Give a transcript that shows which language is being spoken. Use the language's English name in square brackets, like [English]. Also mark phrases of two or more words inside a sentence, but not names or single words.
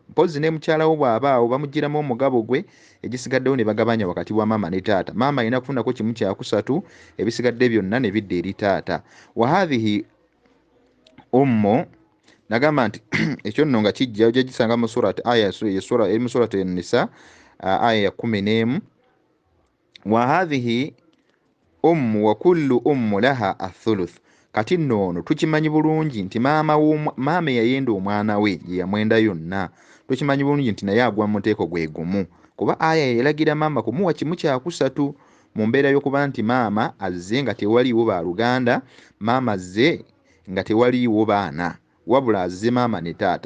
[Ganda] Mpozi ne mukyala wo bw'abaawo bamugiramu omugabo gwe, egisigaddewo ne bagabanya wakati wa maama ne taata. Maama alina kufunako kimu kyakusatu, ebisigadde byonna ne bidda eri taata. [Arabic] وهذه أم [Ganda] nagamba nti ekyo nno nga kijja ojja gisanga mu surati aya eri mu surati an-Nisa aya ya 11. [Arabic] وهذه أم وكل أم لها الثلث. [Ganda] Kati nno tukimanyi bulungi nti maama yayenda omwana we ye yamwenda yonna, tukimanyi bulungi nti naye agwa mu muteeko gwe gumu, kuba aya yalagira maama kumuwa kimu kyakusatu mu mbeera y'okuba nti maama azze nga tewaliiwo baaluganda, maama azze nga tewaliiwo baana, wabula azze maama ne taata.